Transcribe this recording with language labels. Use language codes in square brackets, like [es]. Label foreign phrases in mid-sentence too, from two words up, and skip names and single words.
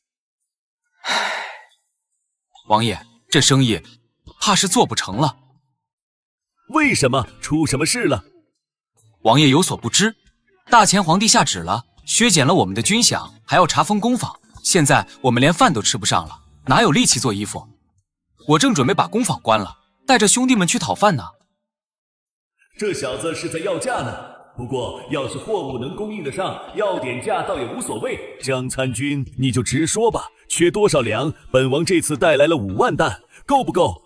[zh] 王爺，這生意怕是做不成了。為什麼？出什麼事了？王爺有所不知，大錢皇帝下旨了，削減了我們的軍饷，還要查封工坊。現在我們連飯都吃不上了，哪有力氣做衣服？我正準備把工坊關了，帶着兄弟們去討飯呢。這小子是在要價呢。不過要是貨物能供應得上，要點價倒也無所謂。江參軍，你就直說吧，缺多少糧？本王這次帶來了5萬擔，夠不夠？